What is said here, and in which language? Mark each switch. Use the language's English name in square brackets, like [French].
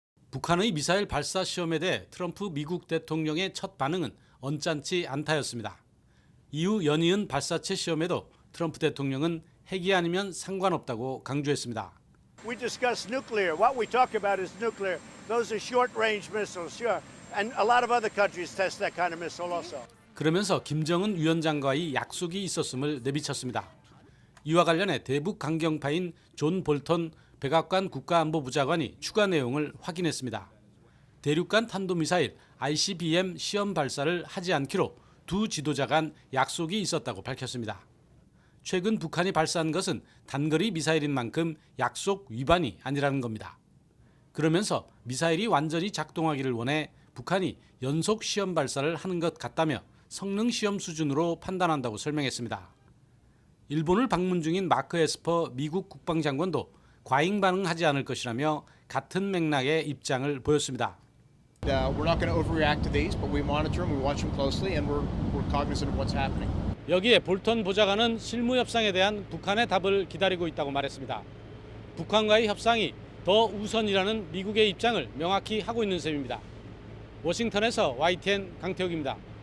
[Korean] 북한의 미사일 발사 시험에 대해 트럼프 미국 대통령의 첫 반응은 언짢지 않다였습니다. 이후 연이은 발사체 시험에도 트럼프 대통령은 핵이 아니면 상관없다고 강조했습니다. [English] We discuss nuclear. What we talk about is nuclear. Those are short-range missiles, sure. And a lot of other countries test that kind of missile also. [Korean] 그러면서 김정은 위원장과의 약속이 있었음을 내비쳤습니다. 이와 관련해 대북 강경파인 존 볼턴 백악관 국가안보부장관이 추가 내용을 확인했습니다. 대륙간 탄도미사일 ICBM 시험 발사를 하지 않기로 두 지도자 간 약속이 있었다고 밝혔습니다. 최근 북한이 발사한 것은 단거리 미사일인 만큼 약속 위반이 아니라는 겁니다. 그러면서 미사일이 완전히 작동하기를 원해 북한이 연속 시험 발사를 하는 것 같다며 성능 시험 수준으로 판단한다고 설명했습니다. 일본을 방문 중인 마크 에스퍼 미국 국방장관도 과잉 반응하지 않을 것이라며 같은 맥락의 입장을 보였습니다. [English] We're not going to overreact to these, but we monitor them, we watch them closely, and we're cognizant of what's happening. [Korean] 여기에 볼턴 보좌관은 실무 협상에 대한 북한의 답을 기다리고 있다고 말했습니다. 북한과의 협상이 더 우선이라는 미국의 입장을 명확히 하고 있는 셈입니다. 워싱턴에서 YTN 강태욱입니다.